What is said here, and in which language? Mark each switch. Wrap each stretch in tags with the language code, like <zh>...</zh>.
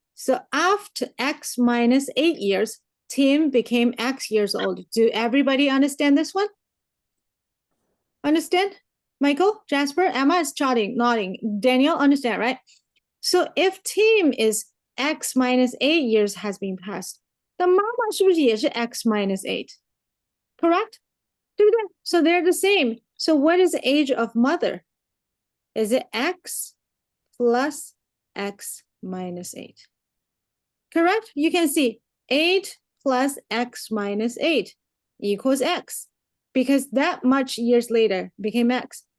<en>So after X minus 8 years, Tim became X years old. Do everybody understand this one? Understand? Michael, Jasper, Emma is nodding. Daniel, understand, right? So if Tim is X minus 8 years has been passed,</en> <zh>那妈妈是不是也是</zh> <en>x minus 8? Correct?</en> <zh>对不对?</zh> <en>So they're the same. So what is the age of mother? Is it x plus x minus 8? Correct? You can see 8 plus x minus 8 equals x, because that much years later became x.</en>